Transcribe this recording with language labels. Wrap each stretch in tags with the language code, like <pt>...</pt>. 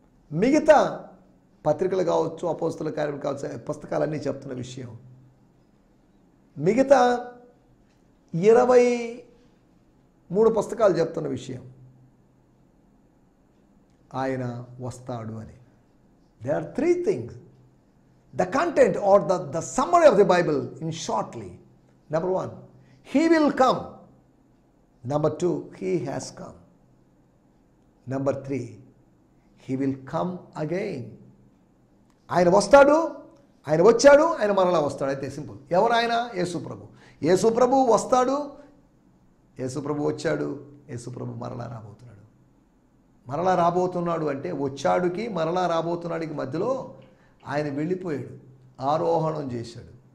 <te>మిగతా పత్రికలు కావచ్చు, అపోస్తల కార్యములు కావచ్చు, పుస్తకాలన్నీ చెప్తున్న విషయం. మిగతా 23 పుస్తకాలు చెప్తున్న విషయం ఆయన వస్తాడు అని.</te> <en>There are 3 things. The content or the summary of the Bible in shortly. Number 1, he will come. Number 2, he has come. Number 3, he will come again.</en> <te>ఆయన వస్తాడు, ఆయన వచ్చాడు, ఆయన మరలా వస్తాడు. అయితే సింపుల్. ఎవరు ఆయన? యేసు ప్రభు. యేసు ప్రభు వస్తాడు, యేసు ప్రభు వచ్చాడు, యేసు ప్రభు మరలా రాబోతున్నాడు. మరలా రాబోతున్నాడు అంటే వచ్చాడుకి మరలా రాబోతున్నాడికి మధ్యలో ఆయన వెళ్ళిపోయాడు, ఆరోహణం చేశాడు.</te>